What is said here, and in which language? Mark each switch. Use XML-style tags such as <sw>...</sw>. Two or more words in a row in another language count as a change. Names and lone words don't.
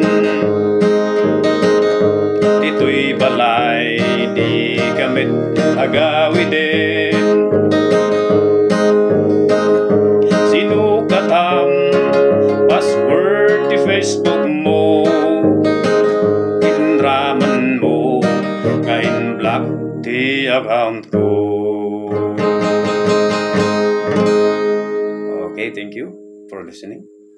<ilo>dito'y balay di kamit agawidin sinukatam password di Facebook mo inraman mo nga in-block di account ko.</ilo> <en>Okay, thank you for listening.</en>